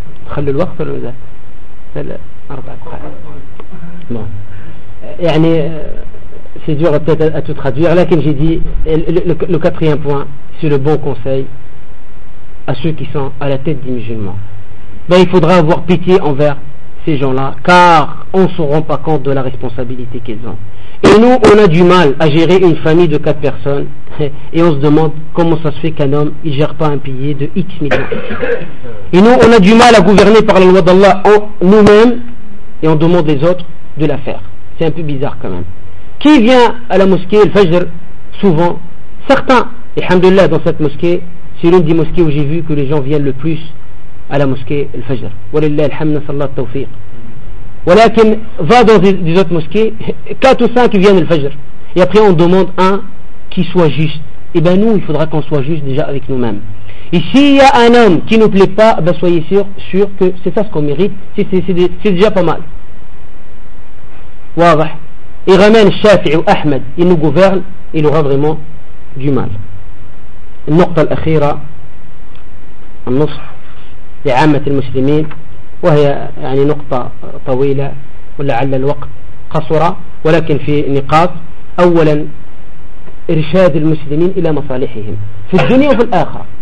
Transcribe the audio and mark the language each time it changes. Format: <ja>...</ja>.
<fr>خلي الوقت ولا ذا أربعة ما يعني في دور التات أتتخدير، لكن جدي لو كاتريان بوان سو لو بون كونساي à ceux qui sont à la tête des musulmans. Ben il faudra avoir pitié envers ces gens-là, car on ne se rend pas compte de la responsabilité qu'ils ont. Et nous, on a du mal à gérer une famille de 4 personnes, et on se demande comment ça se fait qu'un homme ne gère pas un pilier de X millions. Et nous, on a du mal à gouverner par la loi d'Allah en nous-mêmes, et on demande les autres de la faire. C'est un peu bizarre quand même. Qui vient à la mosquée, le Fajr, souvent, certains, et alhamdoulilah, dans cette mosquée, c'est l'une des mosquées où j'ai vu que les gens viennent le plus à la mosquée Al-Fajr.</fr> <ar>Walillah alhamd, nasallahu al-tawfiq. Walakin,</ar> <fr>va dans des autres mosquées, 4 ou 5 viennent Al-Fajr. Et après, on demande un qui soit juste. Et bien, nous, il faudra qu'on soit juste déjà avec nous-mêmes. Et s'il y a un homme qui ne nous plaît pas, ben soyez sûr que c'est ça ce qu'on mérite. C'est déjà pas mal. Wadah. Et ramène Shafi'i ou Ahmed, il nous gouverne, il aura vraiment du mal.</fr> <ar>النقطة الأخيرة النصح لعامة المسلمين، وهي يعني نقطة طويلة ولعل الوقت قصر، ولكن في نقاط. أولا إرشاد المسلمين إلى مصالحهم في الدنيا وفي الآخرة.</ar>